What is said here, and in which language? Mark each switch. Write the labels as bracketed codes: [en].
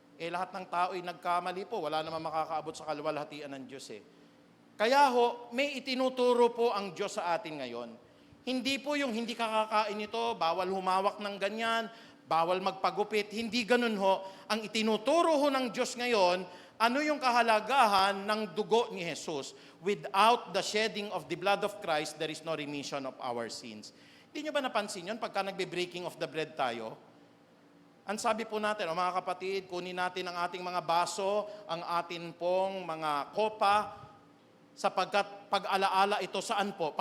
[tl] Lahat ng tao ay nagkamali po. Wala naman makakaabot sa kaluwalhatian ng Diyos Kaya may itinuturo po ang Diyos sa atin ngayon. Hindi po yung hindi kakakain ito, bawal humawak ng ganyan, bawal magpagupit. Hindi ganun ho. Ang itinuturo ho ng Diyos ngayon, ano yung kahalagahan ng dugo ni Jesus? [en] Without the shedding of the blood of Christ, there is no remission of our sins. [tl] Hindi nyo ba napansin yun pagka nagbe-breaking [en] of the bread [tl] tayo? Ang sabi po natin, mga kapatid, kunin natin ang ating mga baso, ang atin pong mga kopa, sapagkat pag-alaala ito saan po?